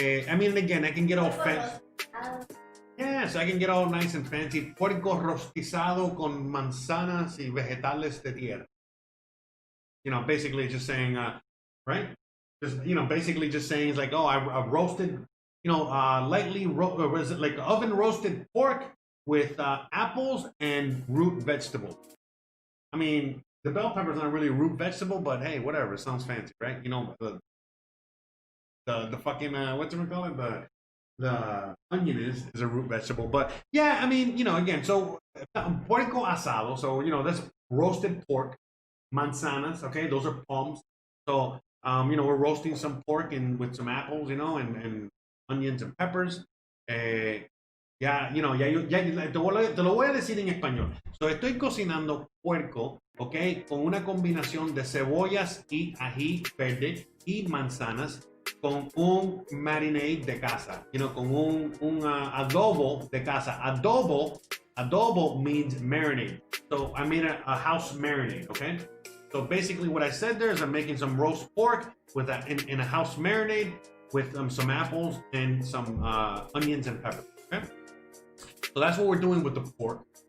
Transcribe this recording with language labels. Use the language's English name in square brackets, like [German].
[English] I mean, again, I can get all fancy. Yes, I can get all nice and fancy. [Spanish] Puerco rostizado con manzanas y vegetales de tierra. [English] You know, basically just saying, right? Just, basically just saying it's like, oh, I roasted. Lightly like oven roasted pork with apples and root vegetable. I mean, the bell pepper is not really a root vegetable, but hey, whatever. It sounds fancy, right? The fucking what's it called? The onion is a root vegetable, but yeah, I mean, again, so [Spanish] puerco asado. [English] So that's roasted pork, manzanas. Okay, those are palms. So we're roasting some pork with some apples, and onions and peppers. [Spanish] Te lo voy a decir en español. So, estoy cocinando puerco, ok, con una combinación de cebollas y ají verde y manzanas con un marinade de casa, con un adobo de casa. [English] Adobo means marinade. So I made a house marinade, okay? So basically what I said there is I'm making some roast pork with in a house marinade with some apples and some onions and peppers, okay? So that's what we're doing with the pork.